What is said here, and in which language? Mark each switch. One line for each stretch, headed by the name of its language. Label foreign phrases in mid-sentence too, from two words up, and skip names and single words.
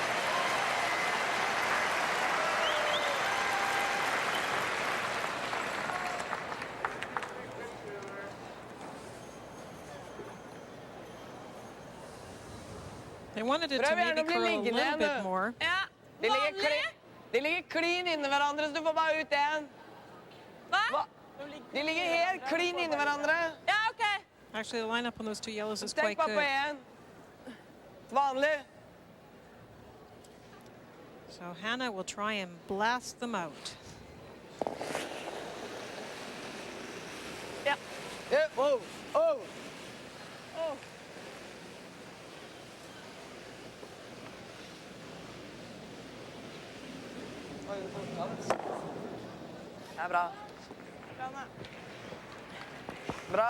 English: They wanted it to maybe curl a little bit more.
Norwegian: Ja, de ligger klin inni hverandre, så du får bare ut en. Hva? De ligger helt klin inni hverandre. Ja, ok.
English: Actually, the lineup on those two yellows is
Norwegian: Tenk
English: quite
Norwegian: bare på
English: good.
Norwegian: en. Vanlig.
English: So Hannah will try and blast them out.
Norwegian: Ja. Oh, oh. Oh. Det er bra. Bra.